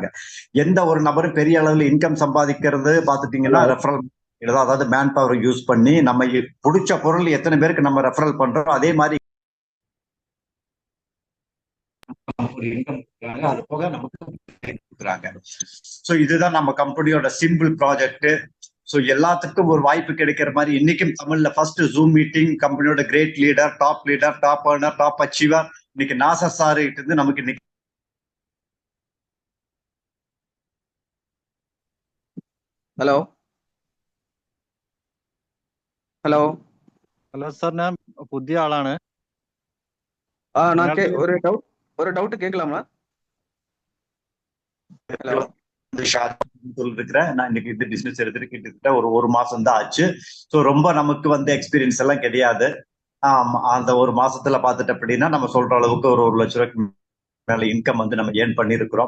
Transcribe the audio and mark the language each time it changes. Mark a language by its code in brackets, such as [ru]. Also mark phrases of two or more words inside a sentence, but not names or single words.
[ta] எந்த ஒரு நபரும் பெரிய அளவில் இன்கம் சம்பாதிக்கிறது பார்த்துட்டீங்கன்னா ரெஃபரல், அதாவது [en] man power use [ta] பண்ணி நம்ம பிடிச்ச பொருள் எத்தனை பேருக்கு நம்ம ரெஃபரல் பண்றோம் அதே மாதிரி இன்கம் கொடுக்குறாங்க. அது போக நமக்கு கொடுக்குறாங்க. ஸோ இதுதான் நம்ம கம்பெனியோட [en] simple project. [ta] ஸோ எல்லாத்துக்கும் ஒரு வாய்ப்பு கிடைக்கிற மாதிரி இன்னைக்கும் தமிழ்ல [en] first zoom meeting [ta] கம்பெனியோட [en] great leader, top earner, top achiever [ta] இன்னைக்கு நாசர் சார் கிட்ட இருந்து நமக்கு இன்னைக்கு [ml] ഹലോ സാർ, ഞാൻ പുതിയ ആളാണ്. [ta] ஒரு டவுட் கேட்கலாமா? ஹலோ சொல்லிருக்கிறேன். நான் இன்னைக்கு இந்த பிசினஸ் எடுத்துட்டு கிட்டத்தட்ட ஒரு மாசம் தான் ஆச்சு. ஸோ ரொம்ப நமக்கு வந்து எக்ஸ்பீரியன்ஸ் எல்லாம் கிடையாது. அந்த ஒரு மாசத்துல பாத்துட்டு அப்படின்னா நம்ம சொல்ற அளவுக்கு ஒரு ₹1,00,000 மேல இன்கம் வந்து நம்ம ஏர்ன் பண்ணிருக்கிறோம்.